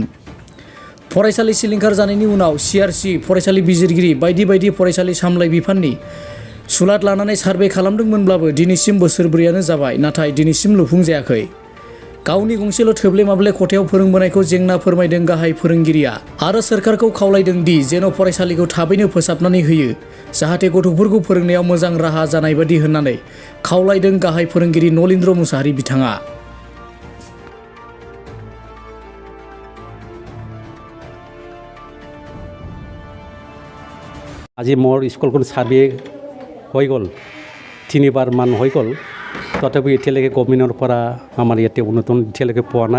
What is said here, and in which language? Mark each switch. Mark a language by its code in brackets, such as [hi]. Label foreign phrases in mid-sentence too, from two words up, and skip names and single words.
[brx] फरायसालि सिलिंखार जानायनि उनाव सिआरसि, फरायसालि बिजिरगिरि बायदि फरायसालि सामलाय बिफाननि सुलाद लानानै सार्भे खालामदोंमोनब्लाबो दिनैसिम बोसोरब्रैयानो जाबाय, नाथाय दिनैसिम लुफुंजायाखै। गावनि गंसेल' थोब्ले माब्ले खथायाव फोरोंबोनायखौ जेंना फोरमायदों गाहाय फोरोंगिरिया आरो सोरखारखौ खावलायदों दि जेन' फरायसालिखौ थाबैनो फोसाबनानै होयो, जाहाथे गथ'फोरखौ फोरोंनायाव मोजां राहा जानाय बादि होननानै खावलायदों गाहाय फोरोंगिरि नलिन्द्र मुसाहारि बिथाङा। [as] আজি মোৰ স্কুলখন চাৰ্ভে হৈ গ'ল, 3বাৰ মান হৈ গ'ল, তথাপি এতিয়ালৈকে গভৰ্ণমেণ্টৰ পৰা আমাৰ ইয়াতে উন্নতন এতিয়ালৈকে পোৱা নাই।